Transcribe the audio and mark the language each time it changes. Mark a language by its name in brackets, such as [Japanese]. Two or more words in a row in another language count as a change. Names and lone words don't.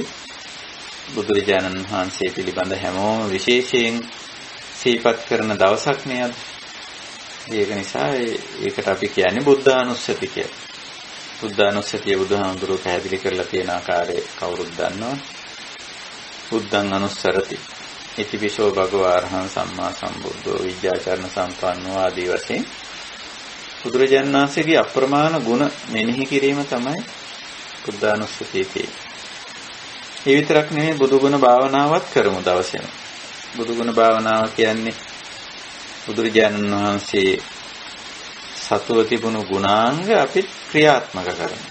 [Sinhala] බුදුරජාණන් වහන්සේ පිළිබඳ හැමෝම විශේෂයෙන් සිහිපත් කරන දවසක් නේද? ඒක නිසා ඒකට අපි කියන්නේ බුද්ධානුස්සති කියලා. බුද්ධානුස්සතිය බුදුහාමුදුරුවෝ පැහැදිලි කරලා තියෙන ආකාරය කවුරුත් දන්නවා. [Pali] බුද්ධං අනුස්සරති ඉතිවිසෝ භගවා අරහං සම්මා සම්බුද්ධෝ විද්‍යාචරණ සම්පන්නෝ [Sinhala] ආදී වශයෙන් බුදුරජාණන් වහන්සේගේ අප්‍රමාණ ගුණ මෙනෙහි කිරීම තමයි බුද්ධානුස්සතිය කියන්නේ. ඒ විතරක් නෙමෙයි බුදු ගුණ භාවනාවත් කරමු දවසේම. බුදු ගුණ භාවනාව කියන්නේ බුදුරජාණන් වහන්සේ සතුව තිබුණු ගුණාංග අපි ක්‍රියාත්මක කරනවා.